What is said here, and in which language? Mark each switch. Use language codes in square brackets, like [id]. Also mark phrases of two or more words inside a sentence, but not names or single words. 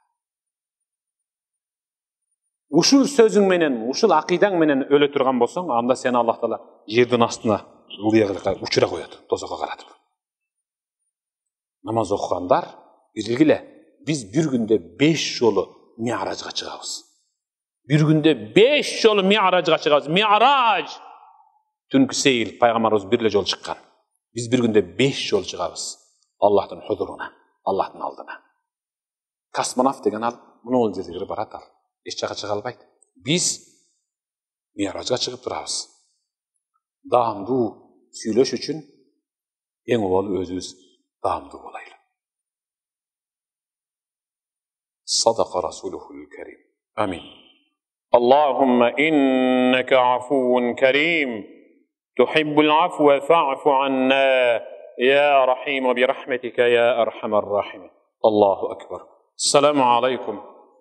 [ky] Ушул сөзүң менен, ушул акыйдаң менен өлө турган болсоң, анда сени Аллах Таала жердин астына учура коет, тозокко каратып. Намаз окугандар билгиле, биз бир күндө 5 жолу ми'ражга чыгабыз. Bir günde 5 жолу ми'ражга чыгабыз. Ми'раж түнкү сейил, пайгамбарыбыз бир эле жолу чыккан. Биз бир күндө 5 жолу чыгабыз Аллахтын хузуруна, Аллахтын алдына. Космонавт деген ал мынол жерге барат, ал эч жака чыга албайт. Биз ми'ражга чыгып турабыз. Даамдуу сүйлөш үчүн эң улуу өзүбүз даамдуу болайлы. [ar] صدق رسوله الكريم. Амин. اللهم إنك عفو كريم تحب العفو فاعف عنا يا رحيم برحمتك يا أرحم الراحمين. الله أكبر. السلام عليكم